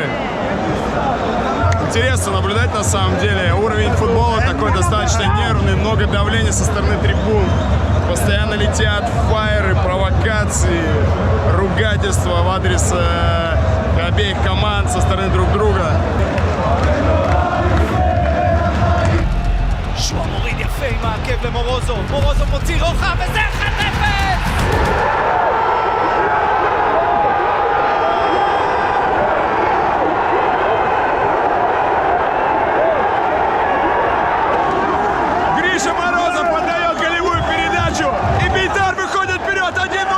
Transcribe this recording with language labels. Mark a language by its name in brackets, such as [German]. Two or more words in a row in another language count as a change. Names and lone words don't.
[Russian] Интересно наблюдать на самом деле. Уровень футбола такой достаточно нервный, много давления со стороны трибун. Постоянно летят фаеры, провокации, ругательства в адрес обеих команд со стороны друг друга. [Hebrew] שועה מוריד יפה עם העקב למורוזוב, מורוזוב מוציא רוחב וזה 1-0! [Russian] Гриша Морозов подает голевую передачу, и Бейтар выходит вперед 1-0.